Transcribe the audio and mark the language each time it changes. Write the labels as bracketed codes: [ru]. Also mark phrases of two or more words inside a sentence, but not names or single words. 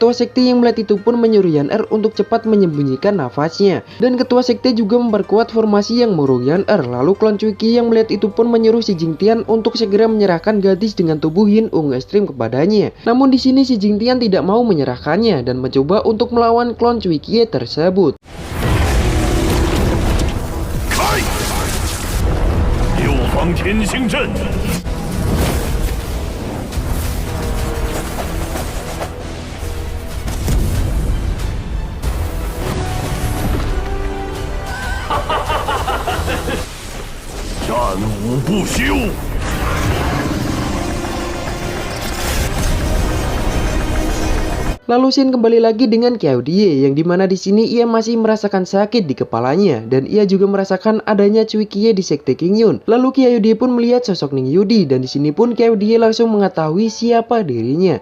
[id] Ketua sekte yang melihat itu pun menyuruh Yan Er untuk cepat menyembunyikan nafasnya, dan ketua sekte juga memperkuat formasi yang mengurung Yan Er. Lalu klon Cui Kie yang melihat itu pun menyuruh si Jingtian untuk segera menyerahkan gadis dengan tubuh Yin Ungu Ekstrim kepadanya. Namun di sini si Jingtian tidak mau menyerahkannya dan mencoba untuk melawan klon Cui Kie tersebut. [zh] 方天星阵，战无不休。 [id] Lalu Shin kembali lagi dengan Kyodie, yang dimana di sini ia masih merasakan sakit di kepalanya, dan ia juga merasakan adanya Cui Kie di sekte King Yun. Lalu Kyodie pun melihat sosok Ning Yudi, dan di sini pun Kyodie langsung mengetahui siapa dirinya.